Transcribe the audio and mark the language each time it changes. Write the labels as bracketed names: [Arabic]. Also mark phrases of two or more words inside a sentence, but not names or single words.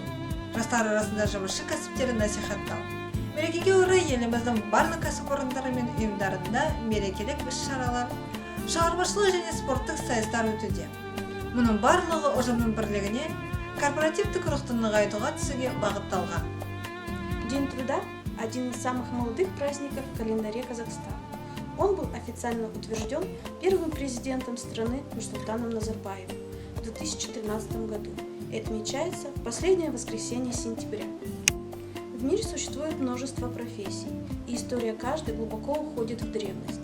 [Kazakh] Жастар арасында жұмысшы кәсіптерін насихаттау. Мерекеге орай еліміздің барлық кәсіпорындары мен ұйымдарында мерекелік іс-шаралар, шығармашылық және спорттық сайыстар өтуде. Мұның барлығы ұжымның бірлігіне, корпоративтік рухты нығайтуға түсуге бағытталған. [Russian] День труда – один из самых молодых праздников в календаре Казахстана. Он был официально утвержден первым президентом страны Нурсултаном Назарбаевым в 2013 году и отмечается в последнее воскресенье сентября. В мире существует множество профессий, и история каждой глубоко уходит в древность.